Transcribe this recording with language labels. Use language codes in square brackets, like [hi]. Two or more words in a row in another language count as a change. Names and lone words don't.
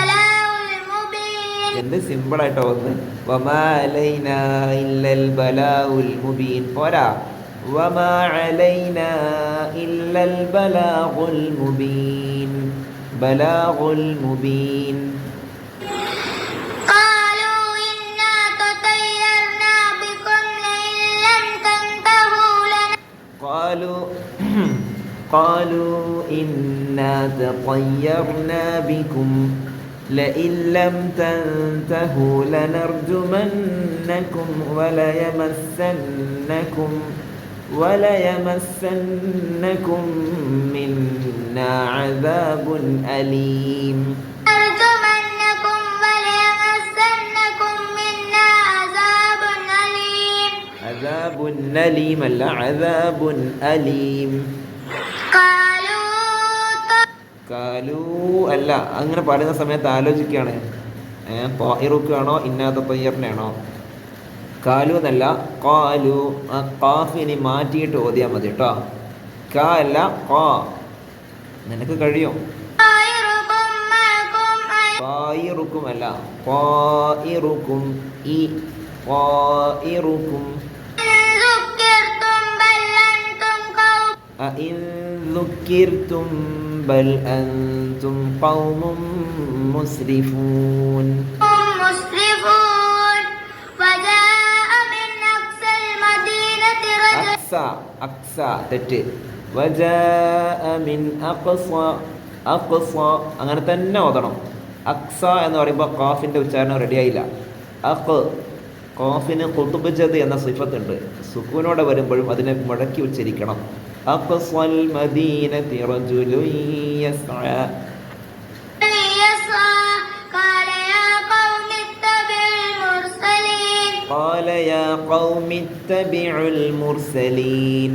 [ml] എന്ത് സിമ്പിളായിട്ടോ ഒന്ന്. [ar] وما علينا إلا البلاغ المبين പോരാ, وما علينا إلا البلاغ المبين. البلاغ المبين. قالوا إنا تطيرنا بكم لئن لم تنتهوا لنرجمنكم وليمسنكم منا عذاب أليم. عذاب أليم അല്ല عذاب أليم. [ml] കാലു അല്ല. അങ്ങനെ പറയുന്ന സമയത്ത് ആലോചിക്കുകയാണ്. ത്വാഇറുക്കാണോ ഇന്നാ തയ്യറിനാണോ? കാലു എന്നല്ല, ഖാലു. ആ ഖാഫിനി മാറ്റിയിട്ട് ഓതിയാൽ മതി കേട്ടോ. കാ അല്ല ഖാ. നിനക്ക് കഴിയും. ഖായിറുക്കും അല്ല, ഖായിറുക്കും. ഈ ഖായിറുക്കും. [ar] أئن ذكرتم بل أنتم قوم مسرفون. وجاء من أقصى المدينة رجل. [ml] أقصى തെറ്റ്. [ar] وجاء من أقصى [ml] അങ്ങനെ തന്നെ ഓതണം. അക്സ എന്ന് പറയുമ്പോൾ ഖാഫിൻ്റെ ഉച്ചാരണം റെഡിയായില്ല. ഖാഫിന് ഖുതുബ്ജദ് എന്ന സിഫത്തുണ്ട്. സുക്കൂനോടെ വരുമ്പോഴും അതിനെ മുടക്കി ഉച്ചരിക്കണം. [ar] أقصى المدينة رجل يسعى. قال يا قوم اتبعوا المرسلين.